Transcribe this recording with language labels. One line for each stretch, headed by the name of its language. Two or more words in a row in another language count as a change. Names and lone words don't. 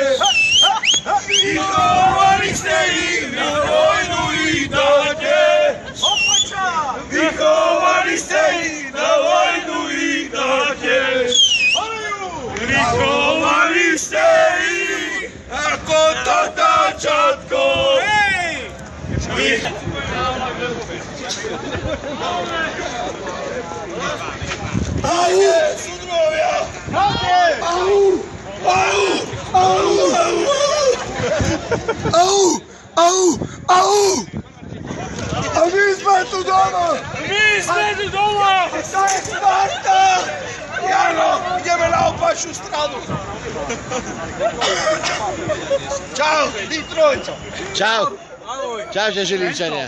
Slovak: Vychovali ste ich, na vojnu ich dáte! Vychovali ste ich, na vojnu ich dáte! Vychovali ste ich, ako tatáčatko! Au! Sudrovia! Au! Au! Au! Au! Au! Au! A my sme tu doma! My sme tu doma! A to je Sparta! Jano, ideme na opačnú stranu! Čau, Detroit! Čau! Čaute, Žilinčania!